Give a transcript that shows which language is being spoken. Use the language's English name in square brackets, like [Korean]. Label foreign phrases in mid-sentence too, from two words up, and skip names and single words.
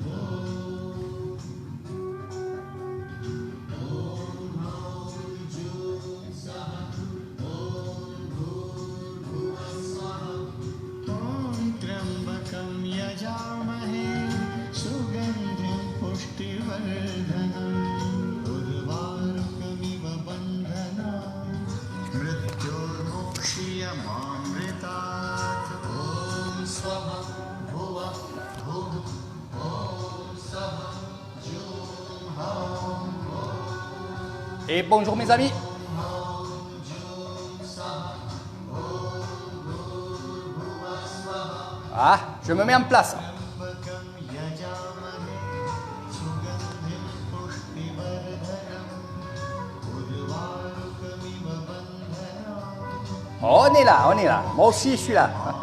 [Sanskrit] त्र्यम्बकं यजामहे सुगन्धिं पुष्टिवर्धनम् उर्वारुकमिव बन्धनान् मृत्योर्मुक्षीयमामृतात् ॐ स्वः भुवः भुः ॐ सः जूं हौं। [French] Et bonjour mes amis. Ah, je me mets en place. On est là, on est là. Moi aussi, je suis là.